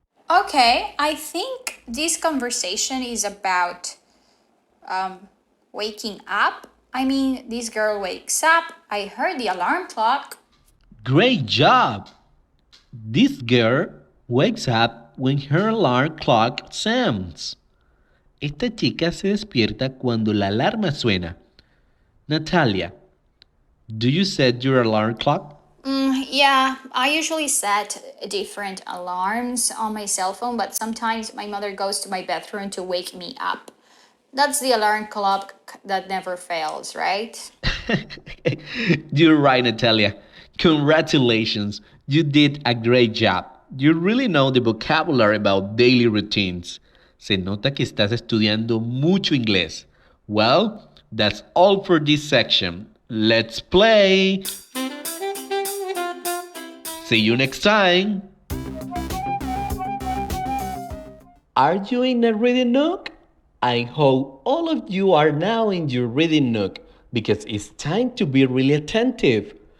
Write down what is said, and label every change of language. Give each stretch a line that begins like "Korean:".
English: Okay, I think this conversation is about waking up. I mean, this girl wakes up. I heard the alarm clock. Great job. This girl wakes up when her alarm clock sounds.
Spanish: Esta chica se despierta cuando la alarma suena.
English: Natalia, do you set your alarm clock? Yeah, I usually set different alarms on my cell phone, but sometimes my mother goes to my bedroom to wake me up. That's the alarm clock that never fails, right? You're right, Natalia. Congratulations. You did a great job. You really know the vocabulary about daily routines.
Spanish: Se nota que estás estudiando mucho inglés.
English: Well, that's all for this section. Let's play! See you next time! Are you in a reading nook? I hope all of you are now in your reading nook because it's time to be really attentive.